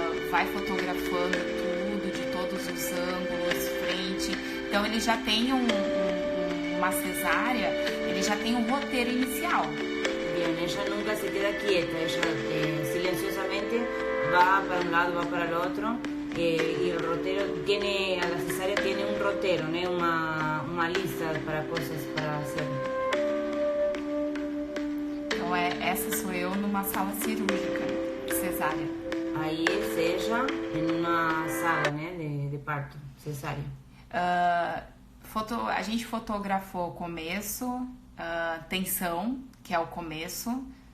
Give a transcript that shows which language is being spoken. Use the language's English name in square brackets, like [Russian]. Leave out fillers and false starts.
[Portuguese] Vai fotografando tudo, de todos os ângulos, frente. Então ele já tem uma cesárea, ele já tem um roteiro inicial. [Spanish] Bien, ella nunca se queda quieta, ella silenciosamente va para un lado, va para el otro. Y el rotero a la cesárea tiene un rotero, ¿no? [Portuguese] Uma lista para coisas para hacer. Então essa sou eu numa sala cirúrgica, cesárea. [Spanish] Ahí es ella en una sala, né, de parto, cesárea. [Portuguese] A gente fotografou o começo, tensão, que é o começo.